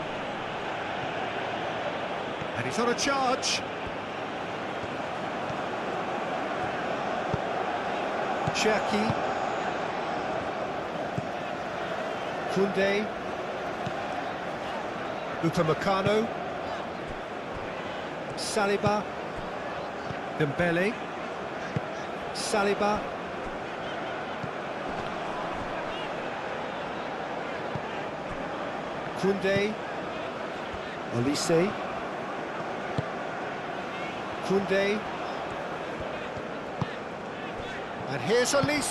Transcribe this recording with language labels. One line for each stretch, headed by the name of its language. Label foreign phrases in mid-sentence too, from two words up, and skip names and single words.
English: And he's on a charge. Cherki. Koundé. Upamecano. Saliba. Dembele. Saliba. Koundé. Olise. Koundé. And here's Olise.